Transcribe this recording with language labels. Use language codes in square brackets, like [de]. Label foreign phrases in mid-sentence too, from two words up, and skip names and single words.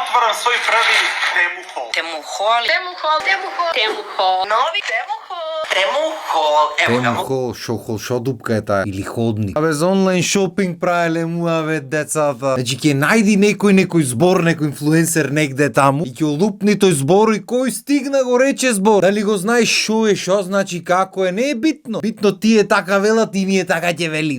[sr] otvaram svoj prvi Temu Hall. Temu Hall. Temu Hall. Temu Hall. Temu Hall. Novi Temu Hall. Temu Hall. [mk] Тему хол, шо дупка е таа или ходник. Абе за [en] online shopping [mk] правеле му абе децата. Значи ќе најди некој збор, некој инфлуенсер негде таму и ќе олупни тој збор и кој стигна го рече збор. Дали го знаеш шо е, шо значи, како е, не е битно. Битно тие така велат и ние така ќе велим.